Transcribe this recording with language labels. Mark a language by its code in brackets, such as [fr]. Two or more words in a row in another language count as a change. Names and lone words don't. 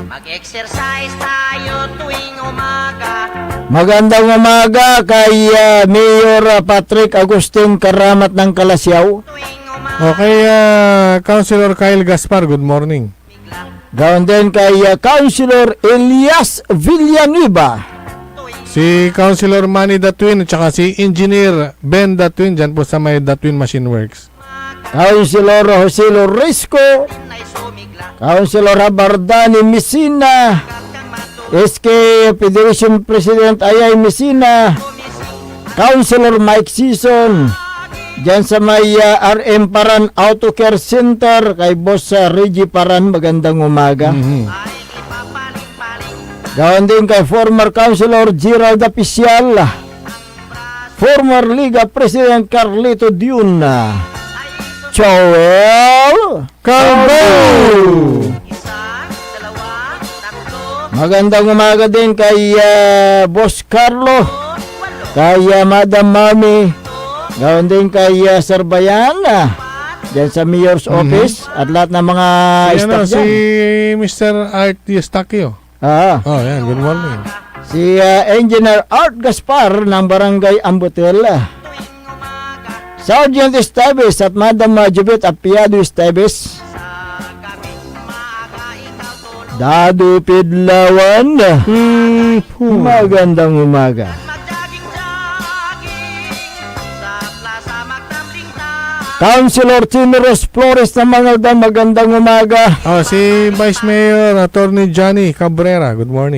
[tl] Mag-exercise tayo tuwing umaga. Magandang umaga kay Mayor Patrick Agustin Karamat ng Kalasyaw. Okay, Councilor Kyle Gaspar, [en] good morning. [tl] Gawin din kay Councilor Elias Villanueva. Si Councilor Manny Datwin at saka si Engineer Ben Datwin dyan po sa may Datwin Machine Works. Councilor Jose Lorisco. Councilor Habardani Messina. SK Federation President Ayay Messina. Councilor Mike Sison. Diyan sa may RM Paran Auto Care Center kay Boss Reggie Paran, magandang umaga. Gawin din kay former Councilor Gerald Apicial, former Liga President Carlito Diuna, Joel Calvo. Magandang umaga din kay Boss Carlo, kay Madam Mami. Gawin din kay Sir Bayan, dyan sa Mayor's Office at lahat ng mga staff Si dyan. Mr. Art Eustachio. Oh, yan, [en] good morning. [tl] Si Engineer Art Gaspar ng Barangay Ambutel. Sergeant Esteves at Madam Jubit Apiado Esteves. Dadu Pidlawan. Magandang umaga. Councilor Tinoros Flores ng Mangaldan, magandang umaga. Si Vice Mayor Attorney Johnny Cabrera, [en] good morning.